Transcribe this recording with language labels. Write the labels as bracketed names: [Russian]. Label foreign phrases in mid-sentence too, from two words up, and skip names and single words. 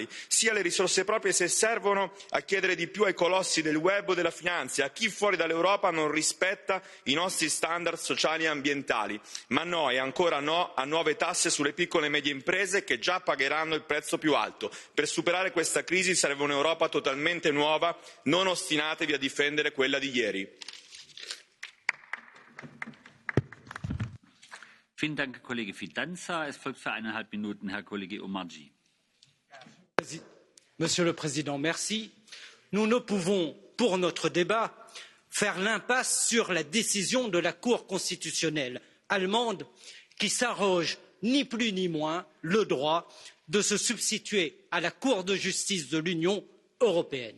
[Italian] Sia le risorse proprie se servono a chiedere di più ai colossi del web o della finanza, a chi fuori dall'Europa non rispetta i nostri standard sociali e ambientali. Ma no e ancora no a nuove tasse sulle piccole e medie imprese che già pagheranno il prezzo più alto. Per superare questa crisi serve un'Europa totalmente nuova, non ostinatevi a difendere quella di ieri. [German] Vielen Dank, Kollege Fidanza. Es folgt für 1,5 Minuten Herr Kollege Omarjee. [French] Monsieur le Président, merci. Nous ne pouvons, pour notre débat, faire l'impasse sur la décision de la Cour constitutionnelle allemande qui s'arroge ni plus ni moins le droit de se substituer à la Cour de justice de l'Union européenne.